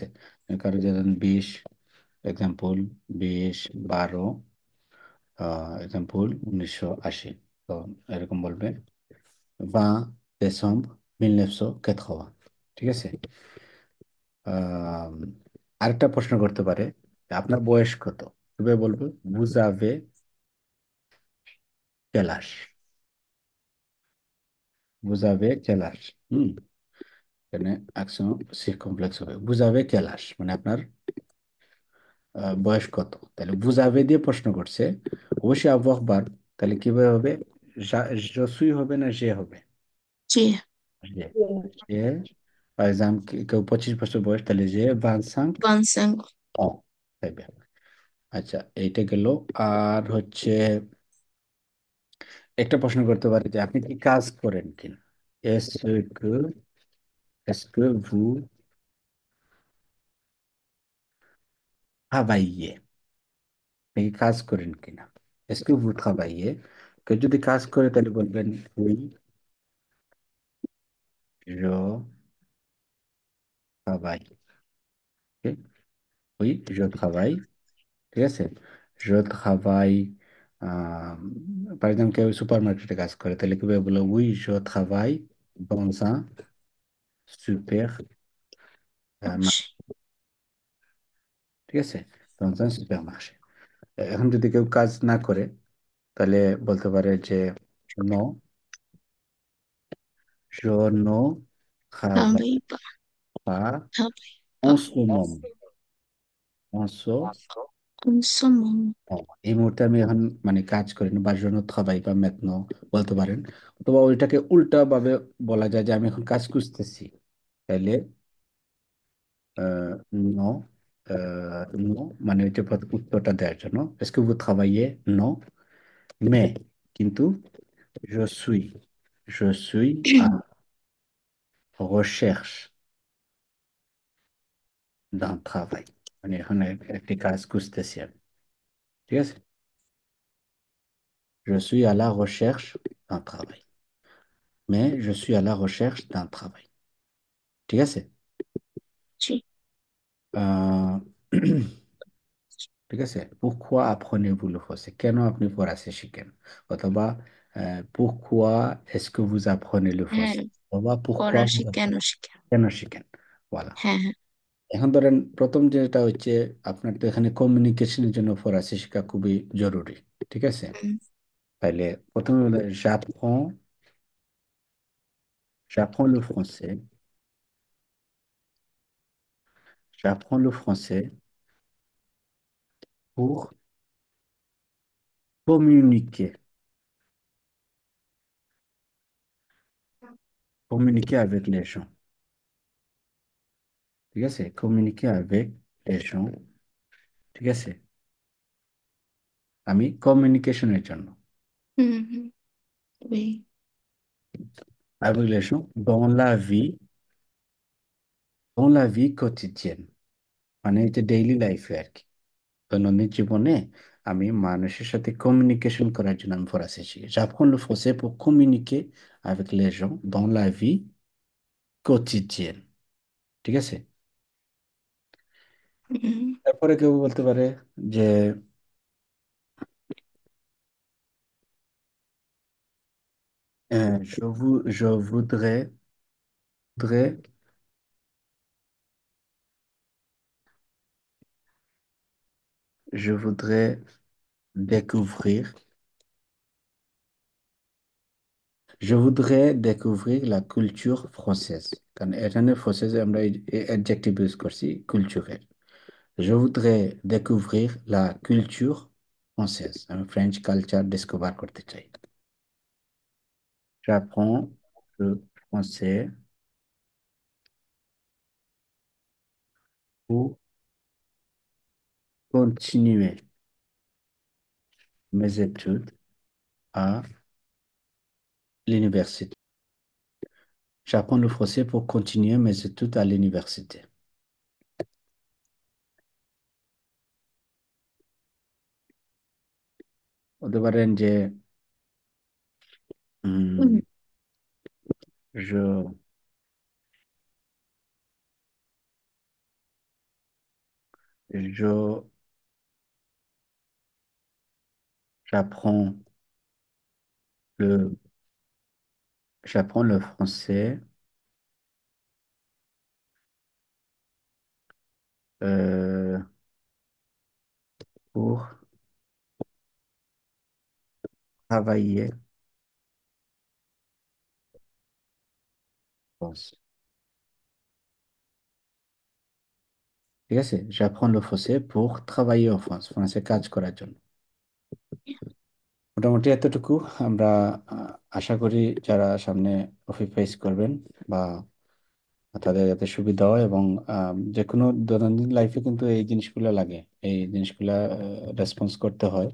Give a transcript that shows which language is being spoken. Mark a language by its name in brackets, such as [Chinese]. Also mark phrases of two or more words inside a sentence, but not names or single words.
[Bangla] কারো যেমন 20, এক্সাম্পল 20/12, এক্সাম্পল 1980, তো এরকম বলবেন 20 décembre 1980। ঠিক আছে? আহ, আরেকটা প্রশ্ন করতে পারে যে, আপনার বয়স কত? তবে বলবো [French] vous avez quel âge? Vous avez quel âge? [Bangla] এখানে অ্যাকশন সিরকমফ্লেক্স হবে, [French] vous avez quel âge [Bangla] মানে আপনার বয়স কত। তাহলে [French] vous avez [Bangla] দিয়ে প্রশ্ন করছে, অবশ্যই avoir বার, তাহলে কিভাবে হবে? [French] je suis [Bangla] হবে না যে হবে? যে যে, যে [English] for example [Bangla] কেউ 25 বছর বয়স, তাহলে যে 25 বানসাং। ans হবে। আচ্ছা, এইটা গেল। আর হচ্ছে একটা প্রশ্ন করতে পারি যে আপনি কি কাজ করেন কিনা, [French] est-ce que est-ce que vous travaillez? [Bangla] কি কাজ করেন কিনা। [French] est-ce que vous travaillez, [Bangla] কেউ যদি কাজ করে তাহলে বলবেন [French] oui je travaille. oui je travaille, [Bangla] ঠিক আছে। [French] je travaille, par exemple [Bangla] কেউ সুপার মার্কেটে কাজ করে তাহলে কি বলে [French] oui je travaille dans un super মাসে। [Bangla] ঠিক আছে, [French] dans un supermarché। [Bangla] এখন যদি কেউ কাজ না করে তাহলে বলতে পারে যে নো, [French] je ne খাবাই travaille [Bangla] বা [French] pas খাবাই বা en ce moment, en ce কনসম। [Bangla] moment। এই মুহূর্তে আমি এখন মানে কাজ করি না, বা [French] je ne travaille pas maintenant [Bangla] বলতে পারেন। অথবা ওইটাকে উল্টা ভাবে বলা যায় যে আমি এখন কাজ খুঁজতেছি, তাইলে নো, নো মানে হচ্ছে উত্তরটা দেওয়ার জন্য [French] est-ce que vous travaillez? Non, mais কিন্তু je suis, je suis à recherche d'un travail, [Bangla] মানে এখন একটি কাজ খুঁজতেছি আমি, ঠিক আছে। [French] Je suis à la recherche d'un travail, mais je suis à la recherche d'un travail, [Bangla] ঠিক আছে। জি। আহ, ঠিক আছে। [French] pourquoi apprenez-vous le français, [Bangla] কেন আপনি ফরাসি শিখেন, অথবা [French] pourquoi est-ce que vous apprenez le [Bangla] হ্যাঁ, [French] français, অথবা pourquoi [Bangla] ফরাসি [French] vous [Bangla] কেন [French] apprenez, [Bangla] শিখেন। কেন শিখেন, বলা। হ্যাঁ, হ্যাঁ। এখন ধরেন প্রথম যেটা হচ্ছে, আপনার তো এখানে কমিউনিকেশনের জন্য ফরাসি শেখা খুবই জরুরি, ঠিক আছে। হুম, তাইলে প্রথমে বলে [French] j'apprends le français, j'apprends le français pour communiquer, communiquer avec les gens, [Bangla] ঠিক আছে, [French] communiquer avec les gens, [Bangla] ঠিক আছে, আমি কমিউনিকেশনের জন্য হুম, হুম। ওই। [French] avec les gens dans la vie quotidienne, [Bangla] মানে এটা [English] daily life [Bangla] আর কি, দৈনন্দিন জীবনে আমি মানুষের সাথে কমিউনিকেশন করার জন্য আমি ফরাসি শিখি। [French] j'apprends le français pour communiquer avec les gens dans la vie quotidienne, [Bangla] ঠিক আছে। হুম, তারপরে কেউ বলতে পারে যে [French] je voudrais, je voudrais découvrir, je voudrais découvrir la culture française, [Bangla] কারণ এখানে ফ্রান্সেস আমরা [English] adjective use [Bangla] করছি culturel। [French] Je voudrais découvrir la culture française, [Bangla] আমি [English] French culture discover [Bangla] করতে চাই। [French] J'apprends le français pour continuer mes études à l'université। J'apprends le français pour continuer mes études à l'université। [Bangla] বলতে পারেন যে হুম, উম, [French] je, je, j'apprends le, j'apprends le français euh, pour travailler, je pense। [Bangla] ঠিক আছে, [French] j'apprends le français pour travailler en France, [Bangla] ফ্রান্সে কাজ করার জন্য। মোটামুটি এতটুকু আমরা আশা করি যারা সামনে [English] office face [Bangla] করবেন বা তাদের যাতে সুবিধা হয়, এবং যে কোনো দৈনন্দিন লাইফে কিন্তু এই জিনিসগুলো লাগে, এই জিনিসগুলা রেসপন্স করতে হয়।